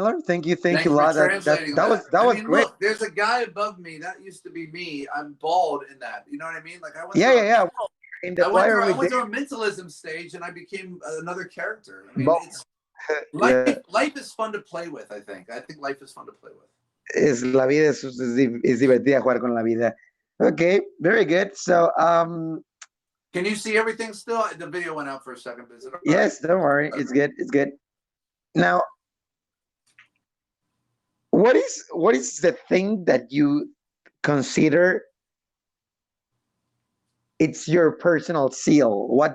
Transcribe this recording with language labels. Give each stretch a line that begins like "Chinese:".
English: Miller. Thank you a lot. That was great. Look, there's a guy above me. That used to be me. I'm bald in that. You know what I mean? Like I went I went through a mentalism stage and I became another character. I mean, life is fun to play with, I think. I think life is fun to play with.
Spanish: La vida es divertida jugar con la vida.
English: Okay, very good. So, can you see everything still? The video went out for a second. Is it okay? Yes, don't worry. Okay. It's good. It's good. Now, what is the thing that you consider it's your personal seal?